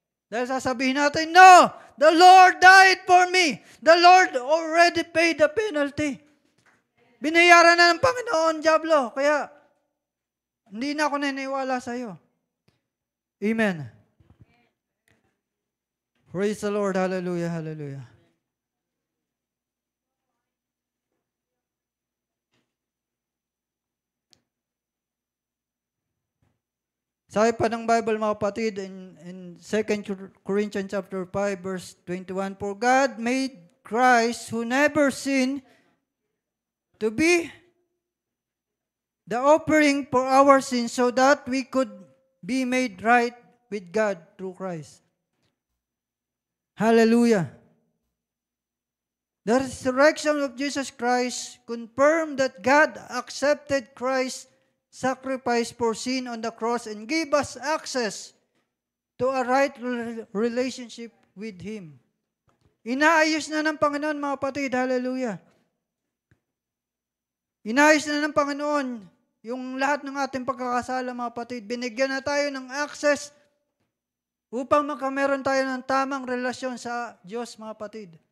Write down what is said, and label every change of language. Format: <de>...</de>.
<tl>Dahil sasabihin natin, no,</tl> <en>the Lord died for me. The Lord already paid the penalty.</en> <tl>Binayaran na ng Panginoon, dyablo. Kaya, hindi na ako naniniwala sa iyo. Amen.</tl> <en>Praise the Lord. Hallelujah, hallelujah.</en> <tl>Sabi pa ng Bible, mga kapatid,</tl> <en>in 2 Corinthians chapter 5, verse 21, for God made Christ, who never sinned, to be the offering for our sins so that we could be made right with God through Christ. Hallelujah. The resurrection of Jesus Christ confirmed that God accepted Christ's sacrifice for sin on the cross and gave us access to a right relationship with Him.</en> <tl>Inaayos na ng Panginoon, mga kapatid, hallelujah. Inaayos na ng Panginoon yung lahat ng ating pagkakasala, mga kapatid. Binigyan na tayo ng access upang makameron tayo ng tamang relasyon sa Diyos, mga kapatid.</tl>